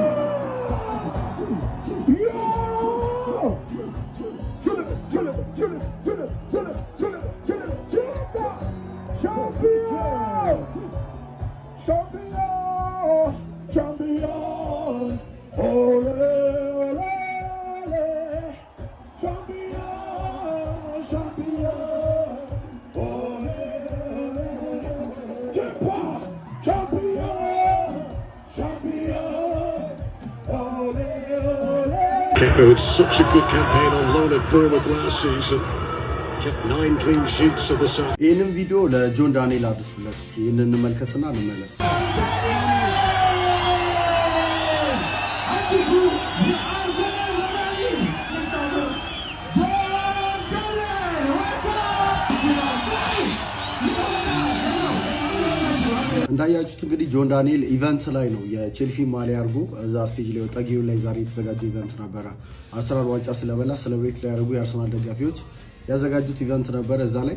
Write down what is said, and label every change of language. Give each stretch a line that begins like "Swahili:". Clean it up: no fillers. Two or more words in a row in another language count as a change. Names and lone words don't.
English: Champion, ole, ole, ole. Champion, ole, ole, Kepa had such a good campaign on loan at Bournemouth last season. Kept 9 clean sheets of the South.
Amharic: ይህንን ቪዲዮ ለጆን ዳንኤል አድርሱለት። እስኪ ይህንን እንመልከትና እንመለስ። እንዳያችሁት እንግዲህ ጆን ዳንኤል ኢቨንት ላይ ነው የቼልሲ ማሊያ አርጎ እዛ ስቴጅ ላይ ወጣ። ጌው ላይ ዛሬ የተዘጋጀው ኢቨንት ነበር። አርሰናል ዋንጫ ስለበላ ሴሌብሬት ላይ ያደርጉ የአርሰናል ደጋፊዎች ያዘጋጁት ኢቨንት ነበር። እዛ ላይ